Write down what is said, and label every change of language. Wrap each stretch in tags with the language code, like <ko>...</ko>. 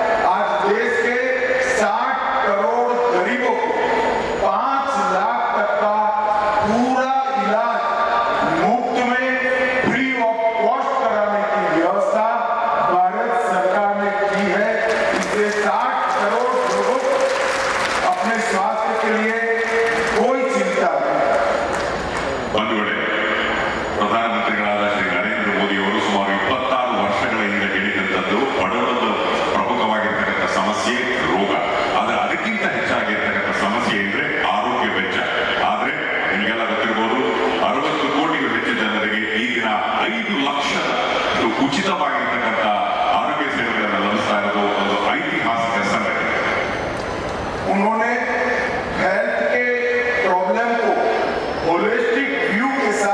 <hi>आज देश के 60 करोड़ गरीबों को 5 लाख तक का पूरा इलाज मुफ्त में फ्री ऑफ कॉस्ट कराने की व्यवस्था भारत सरकार ने की है। इससे 60 करोड़ लोगों को अपने स्वास्थ्य के लिए कोई चिंता नहीं।</hi> <kn>ಬಂಧುಗಳೇ, ಪ್ರಧಾನಮಂತ್ರಿಗಳಾದ ಶ್ರೀ ನರೇಂದ್ರ ಮೋದಿ ಅವರು ಸುಮಾರು 26 ವರ್ಷಗಳ ಹಿಂದೆ ಹೇಳಿದಂಥದ್ದು ಬಡವರದ್ದು ಪ್ರಮುಖವಾಗಿರ್ತಕ್ಕಂಥ ಸಮಸ್ಯೆ ರೋಗ, ಆದರೆ ಅದಕ್ಕಿಂತ ಹೆಚ್ಚಾಗಿರ್ತಕ್ಕಂಥ ಸಮಸ್ಯೆ ಅಂದ್ರೆ ಆರೋಗ್ಯ ವೆಚ್ಚ. ಆದ್ರೆ ನಿಮಗೆಲ್ಲ ಗೊತ್ತಿರಬಹುದು, 60 ಕೋಟಿಗೂ ಹೆಚ್ಚು ಜನರಿಗೆ ಈಗಿನ 5 ಲಕ್ಷದ ಉಚಿತವಾಗಿರ್ತಕ್ಕಂಥ ಆರೋಗ್ಯ ಸೇವೆಗಳನ್ನು ಲಭಿಸ್ತಾ ಇರೋದು ಒಂದು ಐತಿಹಾಸಿಕ ಸಂಗತಿ.</kn> <hi>उन्होंने हेल्थ के प्रॉब्लम को होलिस्टिक व्यू के</hi>